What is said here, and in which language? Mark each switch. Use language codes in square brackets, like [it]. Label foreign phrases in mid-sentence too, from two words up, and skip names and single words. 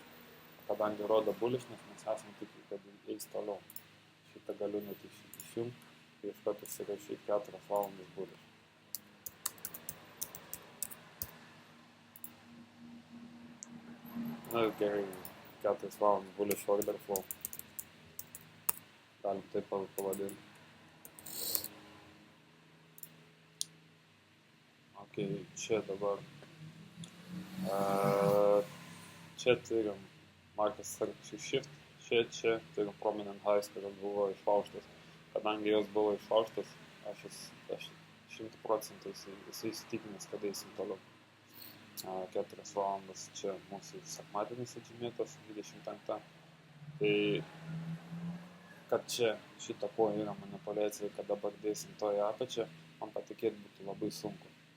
[lt] Kadangi rodo bullishness, mes esam tikri, kad eis toliau. Šitą galiu net išjungti ir iš karto įsirašyti 4 valandas bullish. Na ir gerai, 4 valandas [en] bullish order flow. [lt] Galim taip pavadinti. Ok, čia dabar. Čia turim [en] market structure shift. [lt] Čia turim [en] prominent highs, [lt] kurios buvo išlaužtos. Kadangi jos buvo išlaužtos, aš 100% esu įsitikinęs, kad eisim toliau. 4 valandas čia mūsų sekmadienis atžymėtas, 25. Tai, kad čia šitą ko yra manipuliacija, kad dabar dėsim to į apačią, man patikėti būtų labai sunku.